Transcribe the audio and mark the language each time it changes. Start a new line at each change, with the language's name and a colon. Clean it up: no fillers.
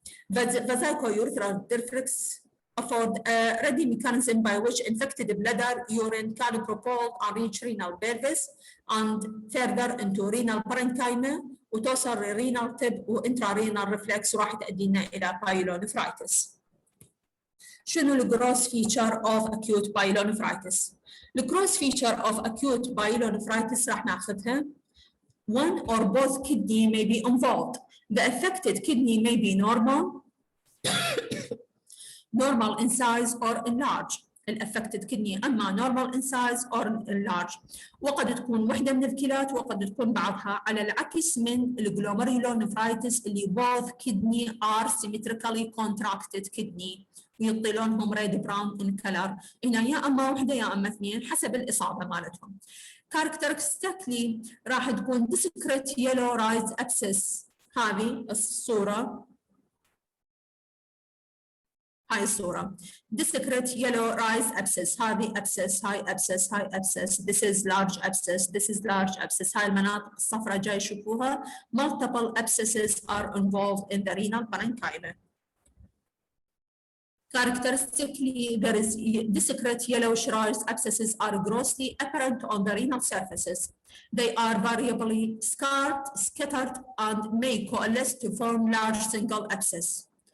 English: Vesico-urethral reflex afford a ready mechanism by which infected bladder urine can propel and reach renal pelvis and further into renal parenchyma
Arabic: وتوصل للرينال تب وانترارينال ريفلكس وراح تؤدي لنا الى بايلونفرايتس. شنو الجروس فيتشر اوف اكيوت بايلونفرايتس؟ الجروس فيتشر اوف اكيوت بايلونفرايتس راح ناخذها.
English: One or both kidney may be involved. The affected kidney may be normal in size or enlarged.
Arabic: الافكتد كدني اما نورمال ان سايز اور لارج، وقد تكون وحده من الكلات وقد تكون بعضها، على العكس من الجلوميرولونفرايتس اللي
English: both kidney are symmetrically contracted kidney
Arabic: ويعطي لونهم ريد براون ان كلر. هنا يا اما وحده يا اما اثنين حسب الاصابه مالتهم.
English: Characteristically راح تكون discrete yellow rise abscess.
Arabic: هذه الصوره، هاي الصورة
English: discrete yellow rise abscess، هذه abscess، هاي abscess، هاي abscess، this is large abscess، this is large abscess.
Arabic: هاي المناطق الصفراء جاي يشوفوها.
English: multiple abscesses are involved in the renal parenchyma. Characteristically, there is discrete yellowish rise abscesses are grossly apparent on the renal surfaces. They are variably scarred, scattered, and may coalesce to form large single abscess.